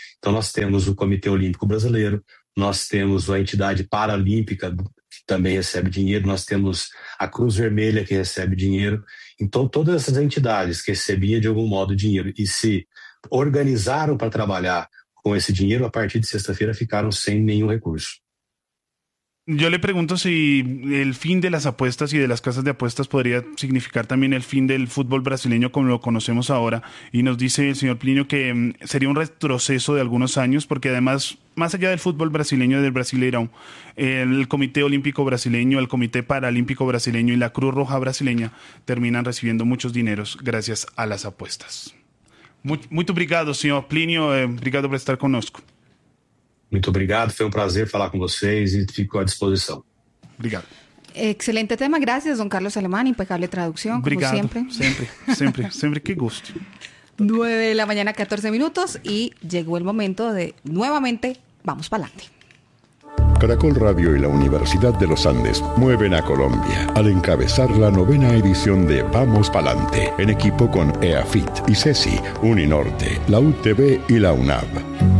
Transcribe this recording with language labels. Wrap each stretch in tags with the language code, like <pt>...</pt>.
<pt>Então nós temos o Comitê Olímpico Brasileiro, nós temos a entidade paralímpica que também recebe dinheiro, nós temos a Cruz Vermelha que recebe dinheiro. Então todas essas entidades que recebiam de algum modo dinheiro e se organizaram para trabalhar com esse dinheiro, a partir de sexta-feira ficaram sem nenhum recurso.</pt> <es>Yo le pregunto si el fin de las apuestas y de las casas de apuestas podría significar también el fin del fútbol brasileño como lo conocemos ahora. Y nos dice el señor Plinio que sería un retroceso de algunos años, porque además, más allá del fútbol brasileño y del Brasileirão, el Comité Olímpico Brasileño, el Comité Paralímpico Brasileño y la Cruz Roja Brasileña terminan recibiendo muchos dineros gracias a las apuestas. Muito obrigado, señor Plinio. Obrigado por estar conosco. Muito obrigado, foi um prazer falar com vocês e fico à disposição. Obrigado. Excelente tema, gracias, don Carlos Alemán, impecable traducción.</es> <pt>Obrigado,</pt> <es>como siempre. Siempre, qué gusto. 9:14 a.m. y llegó el momento de nuevamente, vamos para adelante. Caracol Radio y la Universidad de los Andes mueven a Colombia al encabezar la 9ª edición de Vamos Palante, en equipo con EAFIT, ICESI, Uninorte, la UTB y la UNAB.</es>